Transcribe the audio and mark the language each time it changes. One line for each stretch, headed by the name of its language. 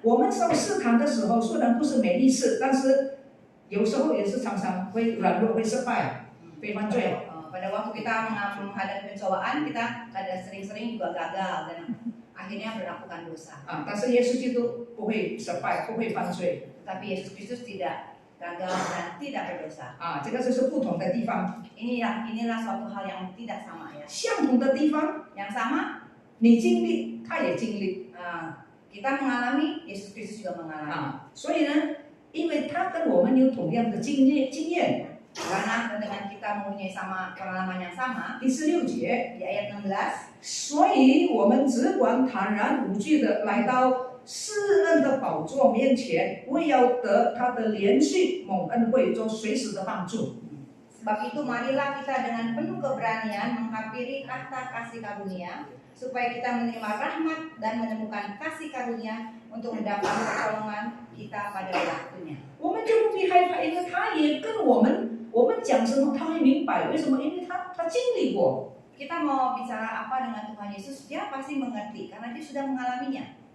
Chinese: 我们受试探的时候，虽然不是每一次，但是有时候也是常常会软弱、会失败、会犯罪。
Indonesian: Pada waktu kita menghadapi pencobaan, kita sering-sering juga gagal dan akhirnya melakukan dosa.
Chinese: 但是耶稣基督不会失败，不会犯罪。
Indonesian: Tapi Yesus Kristus tidak gagal dan tidak berdosa.
Chinese: 这个就是不同的地方。
Indonesian: Inilah suatu hal yang tidak sama ya.
Chinese: 相同的地方，
Indonesian: Yang sama,
Chinese: 你经历，他也经历。
Indonesian: kita mengalami, Yesus Kristus juga mengalami.
Chinese: 所以呢，因为他跟我们有同样的经验。
Indonesian: Karena dengan kita mempunyai pengalaman yang sama,
Chinese: 第16节，
Indonesian: di ayat 16,
Chinese: 所以我们只管坦然无惧的来到施恩的宝座面前，为要得他的连续蒙恩惠，做随时的帮助。
Indonesian: sebab itu marilah kita dengan penuh keberanian menghampiri tahta kasih karunia, supaya kita menerima rahmat dan menemukan kasih karunia untuk mendapat pertolongan kita pada waktunya.
Chinese: 我们就不必害怕，因为他也跟我们讲什么，他会明白为什么，因为他经历过。
Indonesian: Kita mau bicara apa dengan Tuhan Yesus, dia pasti mengerti karena dia sudah mengalaminya.